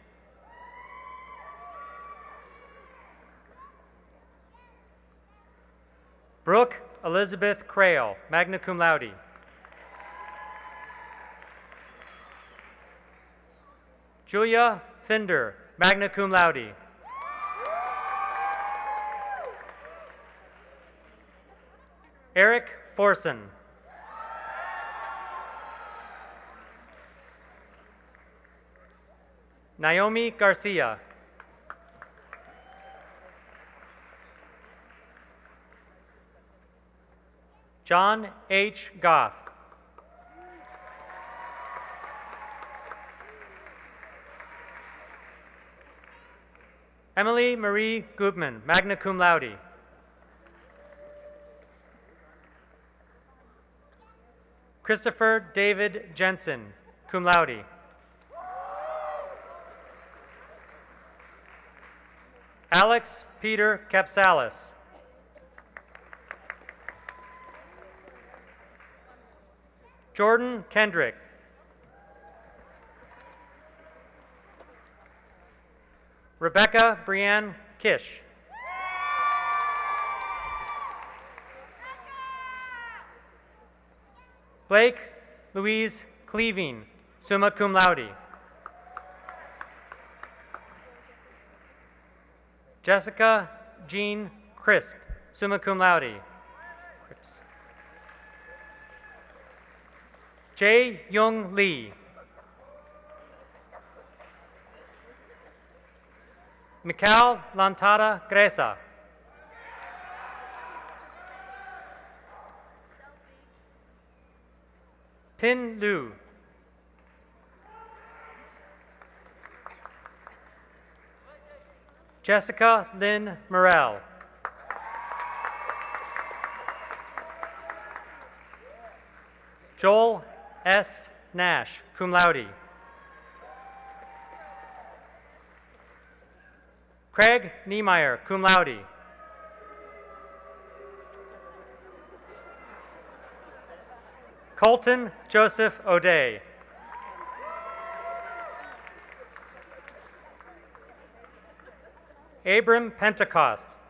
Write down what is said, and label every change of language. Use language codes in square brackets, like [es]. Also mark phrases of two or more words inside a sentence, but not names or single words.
[en] Brooke Elizabeth Crail, [la] magna cum laude. [en] Julia Finder, [la] magna cum laude. [en] Eric Forson. Naomi Garcia. John H. Goff. Emily Marie Gutman, [la] magna cum laude. [en] Christopher David Jensen, [la] cum laude. [en] Alex Peter Capsalis. Jordan Kendrick. Rebecca Brianne Kish. Blake Louise Cleaving, [la] summa cum laude. [en] Jessica Jean Crisp, [la] summa cum laude. [en] Jae Young Lee. Mikal Lantada Gresa. Pin Liu. Jessica Lynn Morel. Joel S. Nash, [la] cum laude. [en] Craig Niemeyer, [la] cum laude. [en] Colton Joseph O'Day. Abram Pentecost.